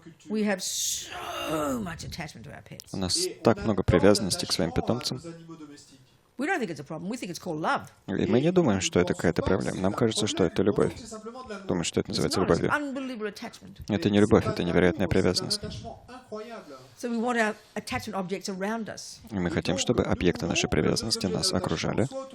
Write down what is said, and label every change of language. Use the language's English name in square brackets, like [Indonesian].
[English] We have so much attachment to our pets. [Russian] У нас так много привязанности к своим питомцам. [English] We don't think it's a problem. We think it's called love. [Russian] И мы не думаем, что это какая-то проблема. Нам кажется, что это любовь. Думаем, что это называется любовью. Это не любовь, это невероятная привязанность. [English] So we want our attachment objects around us. [Russian] И мы хотим, чтобы объекты нашей привязанности нас окружали.